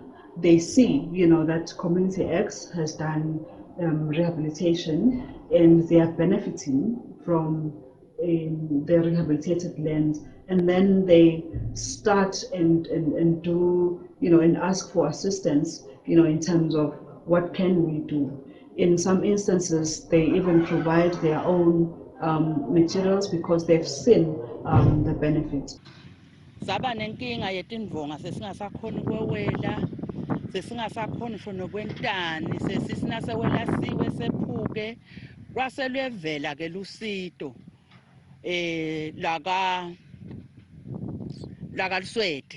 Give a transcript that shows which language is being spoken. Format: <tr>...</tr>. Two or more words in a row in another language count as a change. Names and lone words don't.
<en>They see, that community X has done rehabilitation and they are benefiting from the rehabilitated land, and then they start and do, and ask for assistance, in terms of what can we do. In some instances, they even provide their own materials because they've seen the benefits.</en> <ss>Saba nenkinga yetindvonga sesingasakhona ukwewela, sesingasakhona ngisho nokwentani, sesisina sewelasiwe sephuke. Kwase lwevela ke lusito laka Swade.</ss>